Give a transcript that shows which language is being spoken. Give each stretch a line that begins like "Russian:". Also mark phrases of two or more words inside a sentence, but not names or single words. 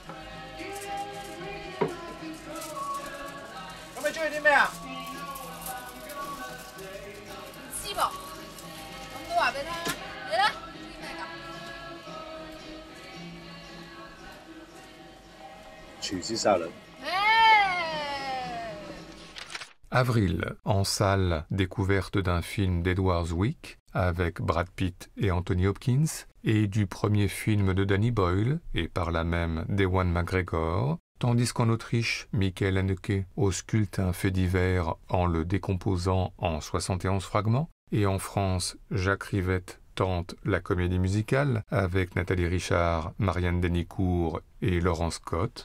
Cantonese: 咁你中意啲咩啊？唔知噃，咁都話俾你聽啦。你咧中意咩㗎？廚師沙律。
French: Avril, en salle, découverte d'un film d'Edward Zwick avec Brad Pitt et Anthony Hopkins, et du premier film de Danny Boyle, et par là même d'Ewan McGregor, tandis qu'en Autriche, Michael Haneke ausculte un fait divers en le décomposant en 71 fragments, et en France, Jacques Rivette tente la comédie musicale avec Nathalie Richard, Marianne Denicourt et Laurence Scott.